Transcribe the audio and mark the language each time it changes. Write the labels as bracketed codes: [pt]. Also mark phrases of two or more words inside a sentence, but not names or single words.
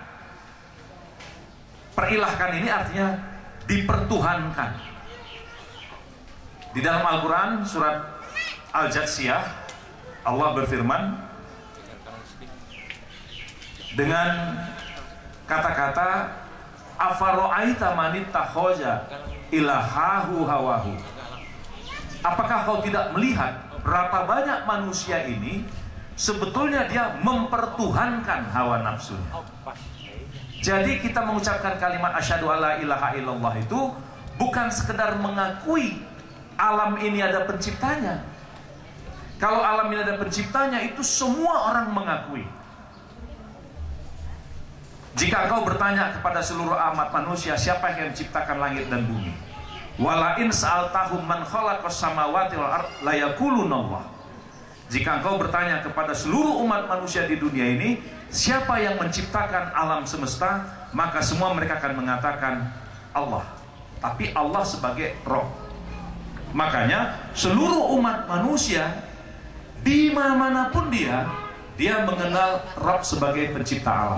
[id] Perilahkan ini artinya dipertuhankan. Di dalam Al-Quran surat Al-Jatsiyah Allah berfirman dengan kata-kata [ar] أفرأيت من اتخذ إلهه هواه. [id] Apakah kau tidak melihat berapa banyak manusia ini sebetulnya dia mempertuhankan hawa nafsunya. Jadi kita mengucapkan kalimat [ar] أشهد أن لا إله إلا الله [id] itu bukan sekedar mengakui alam ini ada penciptanya. Kalau alam ini ada penciptanya, itu semua orang mengakui. Jika kau bertanya kepada seluruh amat manusia, siapa yang menciptakan langit dan bumi? [ar] ولئن سألتهم من خلق السماوات والأرض ليقولن الله. [id] Jika engkau bertanya kepada seluruh umat manusia di dunia ini, siapa yang menciptakan alam semesta, maka semua mereka akan mengatakan Allah. Tapi Allah sebagai Rob. Makanya seluruh umat manusia di mana-manapun dia mengenal Rob sebagai pencipta alam.